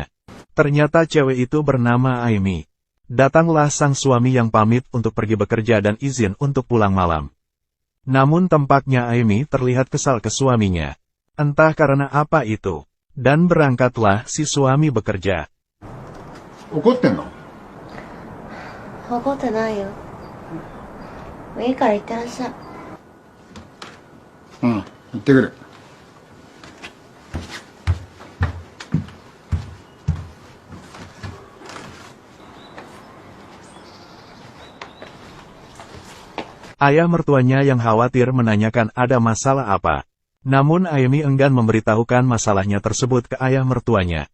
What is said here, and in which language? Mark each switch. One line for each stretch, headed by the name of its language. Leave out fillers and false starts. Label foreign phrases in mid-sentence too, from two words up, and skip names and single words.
Indonesian: Ternyata cewek itu bernama Amy. Datanglah sang suami yang pamit untuk pergi bekerja dan izin untuk pulang malam. Namun tampaknya Amy terlihat kesal ke suaminya. Entah karena apa itu. Dan berangkatlah si suami bekerja.
Japanese: 怒ってんの？怒ってないよ。いいから行ってらっしゃい。うん、行ってくる。
Indonesian: Ayah mertuanya yang khawatir menanyakan ada masalah apa. Namun Amy enggan memberitahukan masalahnya tersebut ke ayah mertuanya.